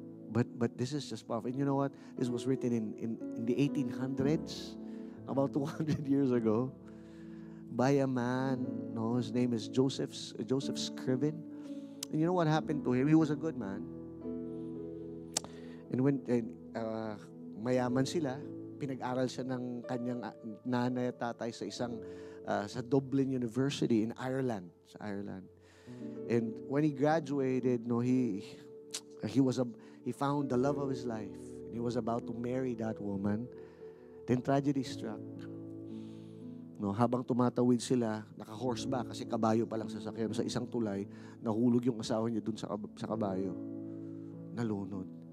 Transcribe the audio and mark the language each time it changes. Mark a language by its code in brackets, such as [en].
[en] But this is just powerful. And you know what? This was written in the 1800s, about 200 years ago, by a man. No, his name is Joseph Scriven. And you know what happened to him? He was a good man. And when [tl] mayaman sila, pinag-aral siya ng kanyang nanay at tatay sa isang sa Dublin University [en] in Ireland, [tl] sa Ireland. [en] And when he graduated, no, he found the love of his life. And he was about to marry that woman. Then tragedy struck. [tl] No, habang tumatawid sila, naka-horseback kasi kabayo pa lang sasakyan sa isang tulay, nahulog yung asawa niya dun sa kabayo. Nalunod.